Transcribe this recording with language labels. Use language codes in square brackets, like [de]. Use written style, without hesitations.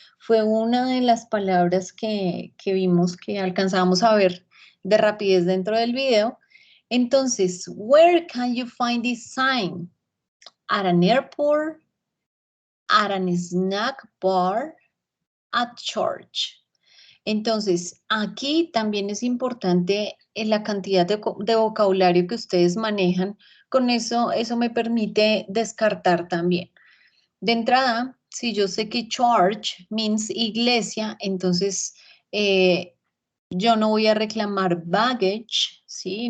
[es] Fue una de las palabras que vimos, que alcanzamos a ver de rapidez dentro del video. [en] Entonces, where can you find this sign? At an airport, at an snack bar, at church. [es] Entonces, aquí también es importante la cantidad de vocabulario que ustedes manejan. Con eso me permite descartar también. De entrada, si yo sé que [en] church means [es] iglesia, entonces yo no voy a reclamar baggage, ¿sí?